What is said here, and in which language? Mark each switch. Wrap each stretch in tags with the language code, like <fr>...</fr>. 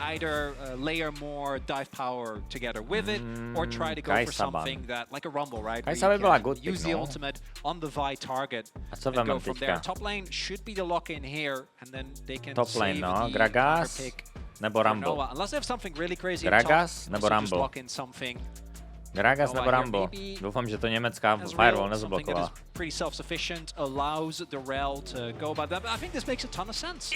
<en>Either layer more dive power together with it, or try to go for something that, like a Rumble, right? Use the ultimate on the Vi target and go from there. Top lane should be the lock-in here, and then they can</en> <cs>top lane, no? Gragas nebo Rumble?</cs> <en>Unless they have something really crazy</en> <cs>Gragas nebo Rumble?</cs> <en>Lock in something.</en> <cs>Gragas nebo Rumble? Doufám, že to německá firewall nezablokovala.</cs> <en>Pretty self-sufficient, allows the rel to go about that. But I think this makes a ton of sense.</en>